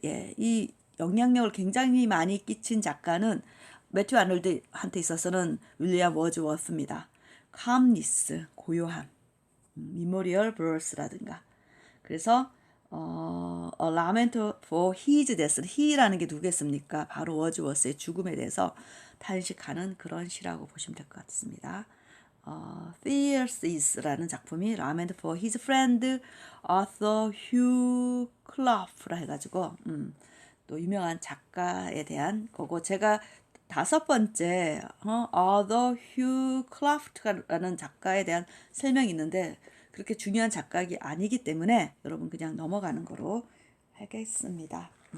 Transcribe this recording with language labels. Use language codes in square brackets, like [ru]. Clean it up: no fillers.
[ko] 예, 이 영향력을 굉장히 많이 끼친 작가는 매튜 아놀드한테 있어서는 윌리엄 워즈워스입니다. [en] calmness, 고요함, memorial verse라든가. 그래서 a lament for his death. [ko] he라는 게 누구겠습니까? 바로 워즈워스의 죽음에 대해서 탄식하는 그런 시라고 보시면 될 것 같습니다. Theseus라는 작품이 [en] lament for his friend [ko] Arthur Hugh Clough라 해가지고 또 유명한 작가에 대한 거고 제가 5번째 Arthur Hugh Clough라는 작가에 대한 설명이 있는데 그렇게 중요한 작가가 아니기 때문에 여러분 그냥 넘어가는 거로 하겠습니다.